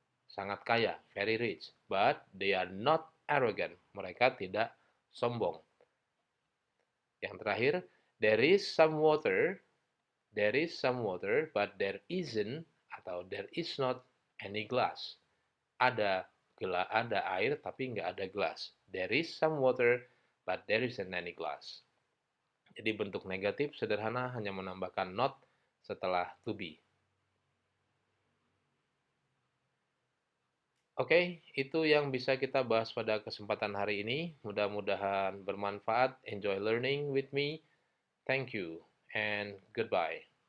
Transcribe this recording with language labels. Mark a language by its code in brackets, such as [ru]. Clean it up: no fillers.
[id] Sangat kaya, [en] very rich. But they are not arrogant. [id] Mereka tidak sombong. Yang terakhir, [en] there is some water. There is some water, but there isn't [id] atau [en] there is not any glass. [id] Ada air tapi nggak ada gelas. [en] There is some water, but there isn't any glass. [id] Jadi bentuk negatif sederhana hanya menambahkan not setelah to be. Oke, itu yang bisa kita bahas pada kesempatan hari ini. Mudah-mudahan bermanfaat. [en] Enjoy learning with me. Thank you and goodbye.